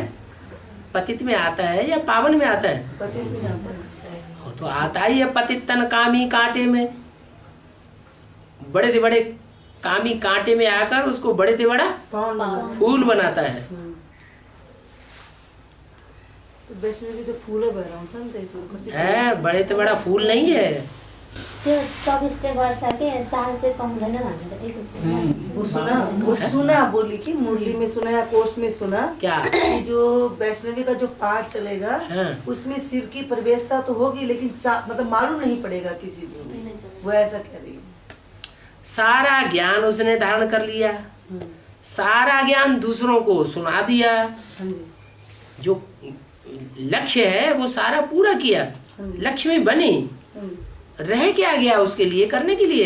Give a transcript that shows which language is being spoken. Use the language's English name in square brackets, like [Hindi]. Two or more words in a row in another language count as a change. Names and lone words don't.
[Hindi] पतित में आता है या पावन में आता है? पति भी आता है। तो आता ही है पतित तन कामी कांटे में, बड़े से बड़े कामी कांटे में आकर उसको बड़े से बड़ा फूल बनाता है। [Nepali] तो वैष्णवी तो फूल भएर आउँछ नि त यसमा, कसरी [Hindi] है बड़े से बड़ा फूल नहीं है। [Nepali] त्यो प्रवेश चाहिँ गर्छ कि चाल चाहिँ पाउँदैन भनेर [Hindi] वो सुना बोली कि मुरली में सुना या कोर्स में सुना क्या कि जो वैष्णवी का जो पाठ चलेगा उसमें शिव की प्रवेशता तो होगी, लेकिन मतलब मालूम नहीं पड़ेगा किसी को, वो ऐसा कह रही है। सारा ज्ञान उसने धारण कर लिया, सारा ज्ञान दूसरों को सुना दिया, जो लक्ष्य है वो सारा पूरा किया, लक्ष्य में बनी, रह क्या गया उसके लिए करने के लिए?